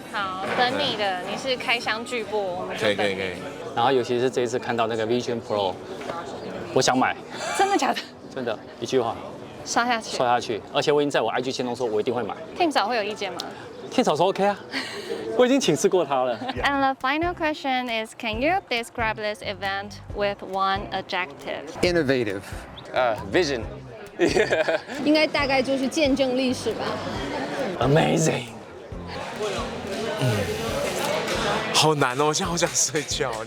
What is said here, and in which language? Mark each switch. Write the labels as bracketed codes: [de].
[zh] 好，等你的，你是开箱巨播，我们就等你。可以。然后尤其是这一次看到那个 Vision Pro， 我想买，真的假的？真的，一句话刷下去。刷下去，而且我已经在我 IG 签中说，我一定会买。 Tim 嫂会有意见吗？天草说 OK 啊，我已经请示过他了。 [en] And the final question is, can you describe this event with one adjective? Innovative. Vision. [zh] 应该大概就是见证历史吧。 [en] Amazing。 [zh] 好难哦，我现在好想睡觉。